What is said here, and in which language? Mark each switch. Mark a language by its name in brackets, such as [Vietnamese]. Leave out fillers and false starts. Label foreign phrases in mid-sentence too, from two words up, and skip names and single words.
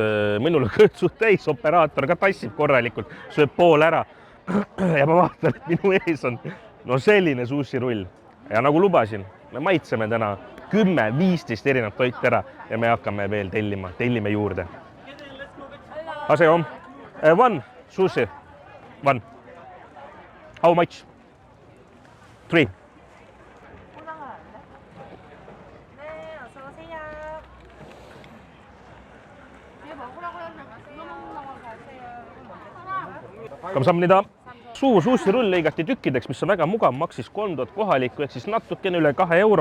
[Estonian] Minul on kõrtsud täis, operaator ka tassib korralikult, sööb pool ära. Ja ma vaatan, et minu ees on selline sushi-rull. Ja nagu lubasin, me maitseme täna 10-15 erinevat toit ära ja me hakkame veel tellime juurde. [Korean] Aseo, [English] one sushi, one. How much? 3. [Korean] Kamsamnida. [Estonian] Suur sushi-rull lõigati tükkideks, mis on väga mugav, maksis 3000 kohalikku, ehk siis natukene üle 2 euro.